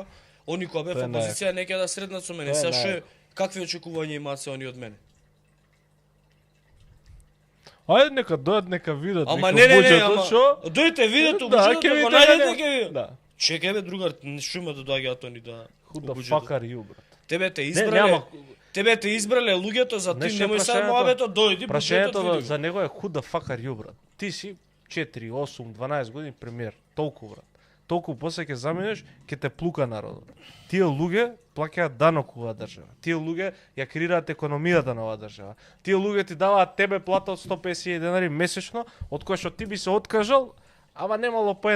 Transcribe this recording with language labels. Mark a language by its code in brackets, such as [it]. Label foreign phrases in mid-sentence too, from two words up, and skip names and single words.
[mk] Они кога бев опозиција нека да среднат со мене. Сега што какви очекувања имаат се они од мене? Ајде нека дојдат, нека видат. Ама не, дојдете видете буџетот, ако најдете ќе видат. Да. Чекај бе другар, што има да доаѓаат они да [en] fuck you, [mk] брат. Тебе те избрале луѓето за ти немој сега моабето, дојди прашањето за него е [en] who the fuck are you, [mk] брат. Ти си 4, 8, 12 години премиер, толку брат. Толку после ќе заминеш, ќе те плука народот. Тие луѓе плаќаат данок у оваа држава. Тие луѓе ја креираат економијата на оваа држава. Тие луѓе ти даваат тебе плата од 150 денари месечно, од која што ти би се откажал, ама немало поента.